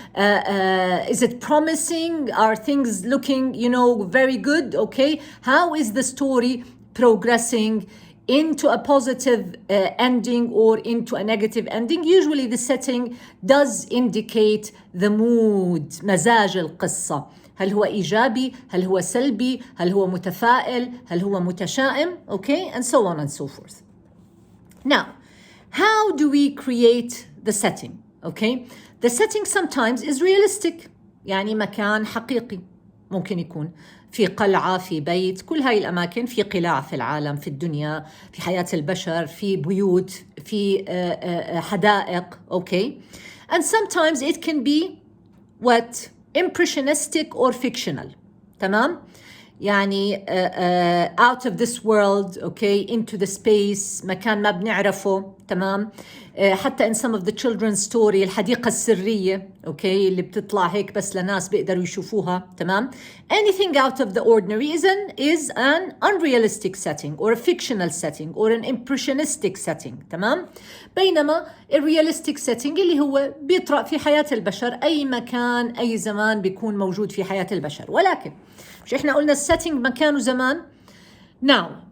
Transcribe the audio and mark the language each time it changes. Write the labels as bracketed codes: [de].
[en] Is it promising? Are things looking, very good? Okay. How is the story progressing into a positive ending or into a negative ending? Usually the setting does indicate the mood, [ar] مزاج القصة. هل هو إيجابي؟ هل هو سلبي؟ هل هو متفائل؟ هل هو متشائم؟ [en] Okay, and so on and so forth. Now, how do we create the setting? Okay, the setting sometimes is realistic. [ar] يعني مكان حقيقي ممكن يكون في قلعة، في بيت، كل هاي الأماكن في قلاع في العالم، في الدنيا، في حياة البشر، في بيوت، في حدائق. [en] Okay, and sometimes it can be what? Impressionistic or fictional. تمام؟ يعني out of this world, okay, into the space, [ar] مكان ما بنعرفه. تمام؟ حتى [en] in some of the children's story [ar] الحديقة السرية، okay, اللي بتطلع هيك بس لناس بيقدروا يشوفوها. [en] تمام؟ Anything out of the ordinary is an unrealistic setting or a fictional setting or an impressionistic setting. [ar] تمام؟ بينما الرياليستيك setting اللي هو بيطرأ في حياة البشر، أي مكان أي زمان بيكون موجود في حياة البشر. ولكن مش إحنا قلنا السيتنج مكان وزمان؟ Now,